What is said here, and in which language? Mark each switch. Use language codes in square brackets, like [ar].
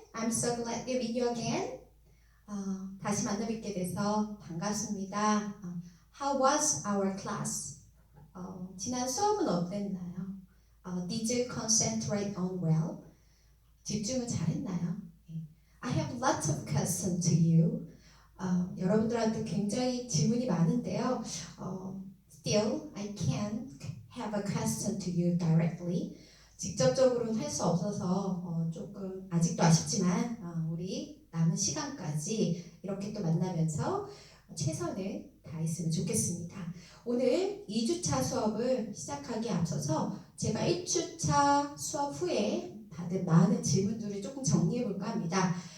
[en] I'm so glad to meet you again. [ko] 다시 만나뵙게 돼서 반갑습니다. [en] How was our class? [ko] 지난 수업은 어땠나요? [en] Did you concentrate on well? [ko] 집중을 잘했나요? [en] I have lots of questions to you. [ko] 여러분들한테 굉장히 질문이 많은데요. [en] Still, I can't have a question to you directly. [ko] 직접적으로는 할 수 없어서 조금 아직도 아쉽지만 우리 남은 시간까지 이렇게 또 만나면서 최선을 다했으면 좋겠습니다. 오늘 2주차 수업을 시작하기에 앞서서 제가 1주차 수업 후에 받은 많은 질문들을 조금 정리해 볼까 합니다.